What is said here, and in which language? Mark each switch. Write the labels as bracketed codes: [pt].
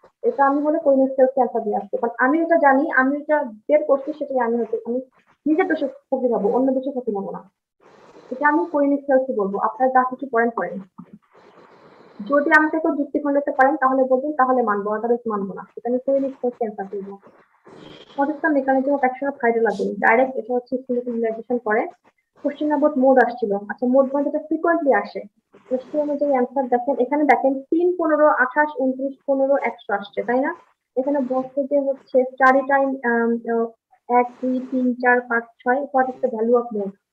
[bn] এটা আমি হলে কোলিনেক সেলস অ্যান্সার দিয়ে আসবো, কারণ আমি এটা জানি, আমি এটা বের করছি, সেটাই আমি হচ্ছে আমি নিজের দোষে ক্ষতি হবো, অন্য দোষে ক্ষতি হবো না। এটা আমি কোলিনেক সেলসই বলবো, আপনারা যা কিছু করেন করেন। যদি আমাকে কেউ যুক্তি খণ্ডাতে পারেন তাহলে বলবেন, তাহলে মানবো, আদারওয়াইজ মানবো না। এটা আমি কোলিনেক সেলস অ্যান্সার করবো। [en] What is the mechanism of action of hydrolabin? [bn] Direct এটা হচ্ছে স্টিমুলেশন রিল্যাক্সেশন করে। কোশ্চেন অ্যাবাউট মোড আসছিল, আচ্ছা মোড মানে যেটা ফ্রিকোয়েন্টলি আসে, তো সেই অনুযায়ী অ্যান্সার দেখেন, এখানে দেখেন 3, 15, 28, 29, 15, 100 আসছে, তাই না? এখানে বলছে যে হচ্ছে study time 1, 2, 3, 4, 5, 6, [en] What is the value of mode?